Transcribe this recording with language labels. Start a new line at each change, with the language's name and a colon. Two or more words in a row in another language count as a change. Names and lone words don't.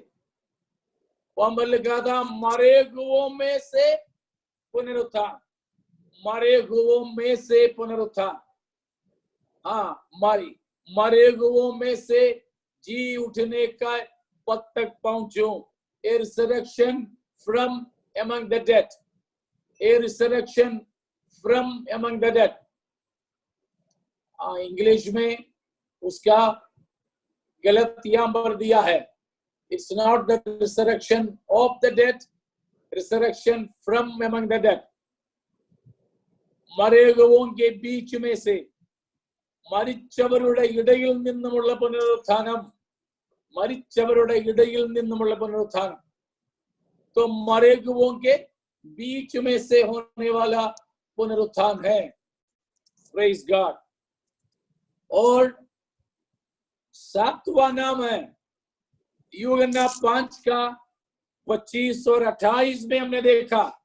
Hindi: वहां लिखा था मरे हुओं में से पुनरुत्थान, मरे हुओं में से पुनरुत्थान। हाँ, मरे हुओं में से जी उठने का पद तक पहुंचो।
English: a resurrection from among the dead, a resurrection from among the dead.
Hindi: इंग्लिश में उसका गलत यहाँ पर दिया है,
English: It's not the resurrection of the dead, resurrection from among the dead.
Malayalam: മരിച്ച
Hindi: हुओं के बीच में से
Malayalam: മരിച്ചവരുടെ ഇടയിൽ നിന്നുമുള്ള പുനരുത്ഥാനം, മരിച്ചവരുടെ ഇടയിൽ നിന്നുമുള്ള പുനരുത്ഥാനം.
Hindi: तो मरे हुओं के बीच में से होने वाला पुनरुत्थान है.
English: Praise God.
Hindi: और 7वां नाम है यूहन्ना 5 का 25 और 28 में हमने देखा.